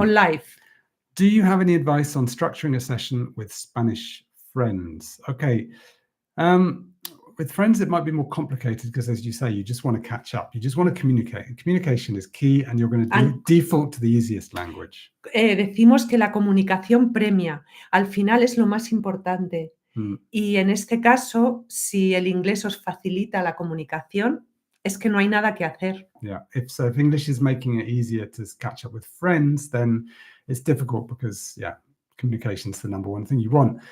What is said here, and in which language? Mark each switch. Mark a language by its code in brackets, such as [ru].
[en] On live. Do you have any advice on structuring a session with Spanish friends? Okay. With friends, it might be more complicated because, as you say, you just want to catch up. You just want to communicate. And communication is key, and you're going to default to the easiest language. [es] Decimos que la comunicación premia. Al final es lo más importante. Y en este caso, si el inglés os facilita la comunicación, es que no hay nada que hacer. [en] Yeah, if English is making it easier to catch up with friends, then it's difficult because, communication is the number one thing you want.